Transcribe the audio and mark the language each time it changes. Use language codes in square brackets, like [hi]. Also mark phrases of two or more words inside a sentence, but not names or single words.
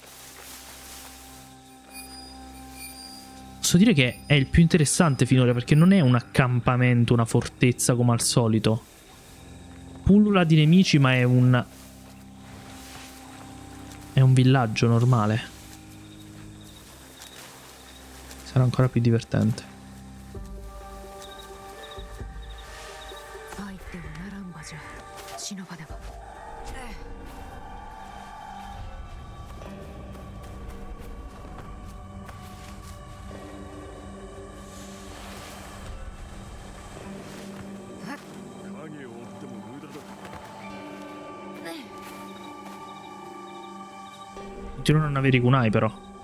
[it] Posso dire che è il più interessante finora, perché non è un accampamento, una fortezza come al solito. Pullula di nemici, ma è un villaggio normale. Sarà ancora più divertente. [ja] 入ってはならん場じゃ。忍ばねば。 [it] Continuano a non avere i kunai, però.